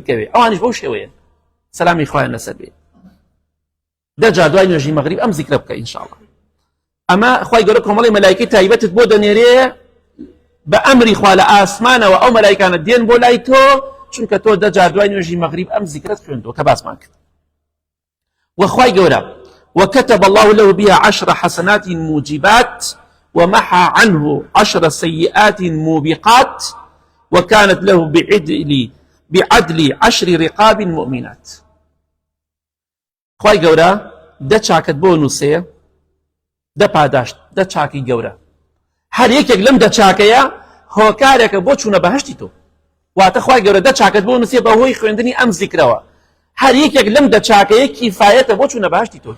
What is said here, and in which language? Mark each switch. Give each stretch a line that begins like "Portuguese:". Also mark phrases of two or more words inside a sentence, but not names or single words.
Central Kurdish: بکەوێ ئەوانیش بەو شێوەیە سەلامی خوایان لەسەر بێ 10 جار دوای نوێژی مەغریب ئەم زیکرە بکە ئینشاءڵڵا ئەمە خوای گەورە کۆمەڵی مەلایکەی تایبەتت بۆ دەنێرێ بە ئەمری خوا لە ئاسمانەوە ئەو مەلایکانە دێن بۆ لای تۆ چونکە تۆ 10 جار دوای نوێژی مەغریب ئەم زیکرەت خوێندووە کە باسمان کرد وخوای گەورە
Arabic: وكتب الله له بها 10 حسنات موجبات ومحى عنه 10 سيئات موبقات وكانت له بعدل 10 رقاب مؤمنات.
Central Kurdish: خوای گەورە دە چاکت بۆ نووسێ، دە پاداشت، دە چاکی گەورە. هەر یەکێک لەم دە چاکەیە هۆکارێکە بۆ چوونە بەهەشتی تۆ. واتە خوای گەورە دە چاکت بۆ نووسێ بەهۆی خوێندنی ئەم زیکرەوە. هەر یەکێک لەم دە چاکەیە کیفایەتە بۆ چوونە بەهەشتی تۆ.